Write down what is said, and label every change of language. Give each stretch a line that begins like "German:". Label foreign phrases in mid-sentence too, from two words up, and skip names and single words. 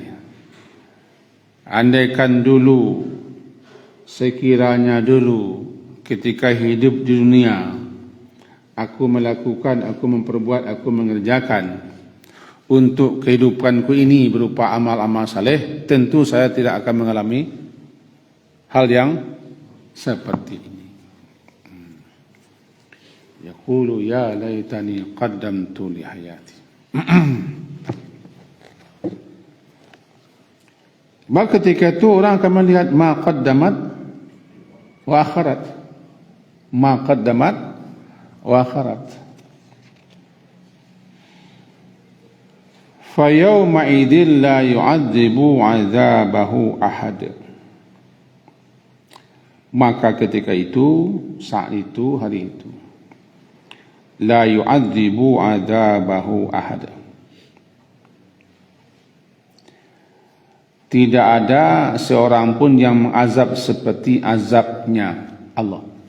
Indonesian: Andaikan dulu, sekiranya dulu ketika hidup di dunia, aku melakukan, aku memperbuat, aku mengerjakan untuk kehidupanku ini berupa amal-amal saleh, tentu saya tidak akan mengalami hal yang seperti ini.
Arabic: يقول يا ليتني قدمت لحياتي.
Indonesian: Maka ketika itu orang akan melihat
Arabic: ما قدمت وأخرت. ما قدمت وأخرت. فيومئذ لا يعذب عذابه أحد.
Indonesian: Maka ketika itu, saat itu, hari itu,
Arabic: لا يعذب عذابه أحد.
Indonesian: Tidak ada seorang pun yang mengazab seperti azabnya Allah.